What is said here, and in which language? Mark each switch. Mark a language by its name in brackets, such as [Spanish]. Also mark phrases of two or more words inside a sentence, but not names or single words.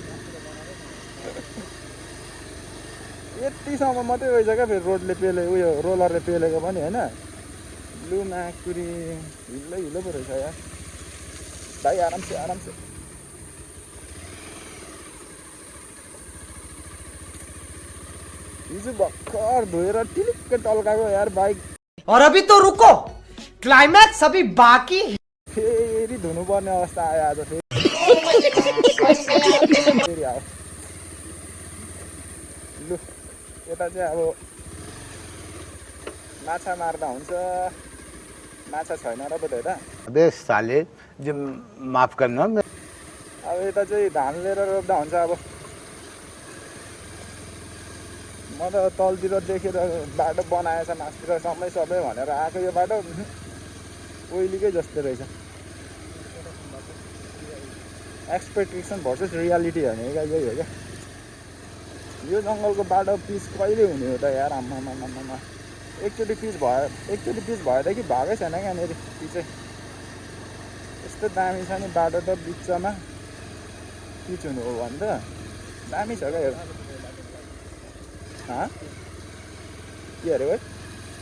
[Nepali] यतिसम्म मात्रै रहेछ क्या फेरि रोडले उयो रोलरले पेलेको पनि होइन लु माकुरी हिलो पो रहेछ यार भाइ [Hindi] आराम से [Nepali] हिजो भर्खर धोएर टिलिक्क टल्काएको यार बाइक [Hindi] और अभी तो रुको क्लाइमैक्स अभी बाकी [Nepali] फेरि धुनुपर्ने अवस्था आयो आज फेरि आयो लु यता चाहिँ अब माछा मार्दा हुन्छ माछा छैन र पो त यता [Hindi] अबे साले जो माफ करना [Nepali] अब यता चाहिँ धान लिएर रोप्दा हुन्छ अब म त तलतिर देखेर बाटो बनाएछ मासतिर सबै भनेर आएको यो बाटो ओइलीकै जस्तो रहेछ [English] expectation versus reality [Nepali] भनेको यही हो क्या यो जङ्गलको बाटो पिच कहिले हुने हो त यार आम्मामा एकचोटि पिच भएदेखि भएकै छैन क्या यहाँनिर पिचै यस्तो दामी छ नि बाटो त बिचमा पिच हुनु हो भने त दामी छ क्या यो के अरे भाइ